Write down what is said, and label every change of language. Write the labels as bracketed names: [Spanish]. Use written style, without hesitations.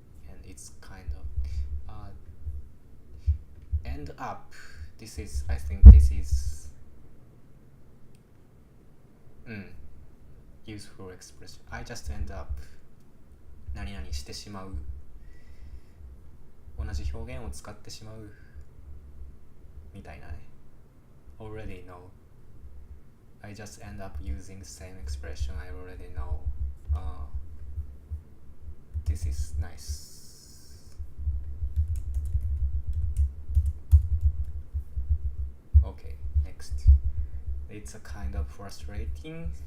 [English] And it's kind of end up. I think this is useful expression. I just end up [Japanese] 何々してしまう。同じ表現を使ってしまうみたいなね。 [English] Already know. I just end up using the same expression I already know. This is nice. Okay, next. It's a kind of frustrating.